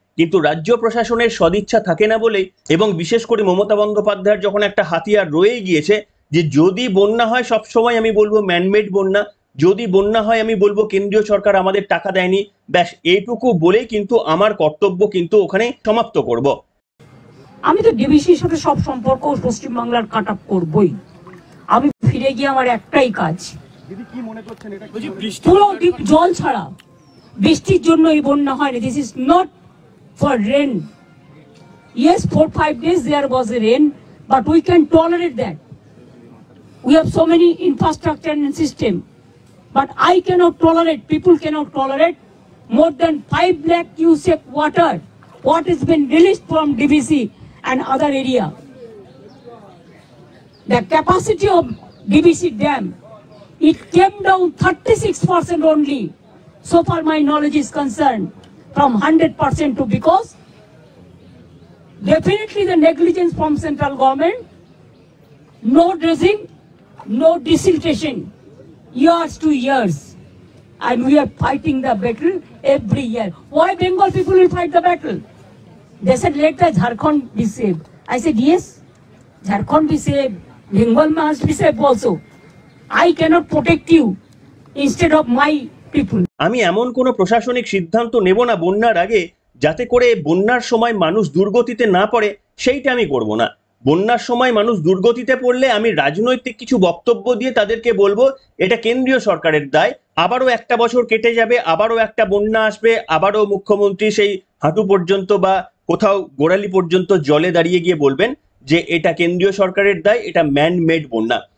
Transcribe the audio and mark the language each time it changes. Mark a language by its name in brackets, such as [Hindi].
[Bangla] কিন্তু রাজ্য প্রশাসনের সদিচ্ছা থাকে না বলেই, এবং বিশেষ করে মমতা বন্দ্যোপাধ্যায়ের যখন একটা হাতিয়ার রয়ে গিয়েছে যে যদি বন্যা হয়, সবসময় আমি বলবো ম্যানমেড বন্যা, যদি বন্যা হয় আমি বলবো কেন্দ্রীয় সরকার আমাদের টাকা দেয়নি, ব্যাস এইটুকু বলেই কিন্তু আমার কর্তব্য কিন্তু ওখানে সমাপ্ত করব। আমি তো ডিবিসির সাথে সব সম্পর্ক পশ্চিমবাংলার কাট আপ করবই। আমি ফিরে গিয়ে আমার একটাই কাজ, পুরো জল ছাড়া, বৃষ্টির জন্য এই বন্যা হয়নি। [English] This is not for rain. Yes, 4-5 days there was a rain, but we can tolerate that. We have so many infrastructure and system, but I cannot tolerate, people cannot tolerate more than 5 lakh cubic water what has been released from DVC and other area. The capacity of DVC dam, it came down 36% only, so far my knowledge is concerned, from 100% to, because definitely the negligence from central government, no dredging, no desiltation, years to years, and we are fighting the battle every year. Why Bengal people will fight the battle? They said let the Jharkhand be saved. I said yes, Jharkhand be saved, Bengal must be saved also. I cannot protect you instead of my people. [Bangla] আমি এমন কোনো প্রশাসনিক সিদ্ধান্ত নেব না বন্যার আগে যাতে করে বন্যার সময় মানুষ দুর্গতিতে না পড়ে, সেইটা আমি করব না। বন্যার সময় মানুষ দুর্গতিতে পড়লে আমি রাজনৈতিক কিছু বক্তব্য দিয়ে তাদেরকে বলবো এটা কেন্দ্রীয় সরকারের দায়, আবারও একটা বছর কেটে যাবে, আবারও একটা বন্যা আসবে, আবারও মুখ্যমন্ত্রী সেই হাঁটু পর্যন্ত বা কোথাও গোড়ালি পর্যন্ত জলে দাঁড়িয়ে গিয়ে বলবেন যে এটা কেন্দ্রীয় সরকারের দায়, এটা ম্যান মেড বন্যা।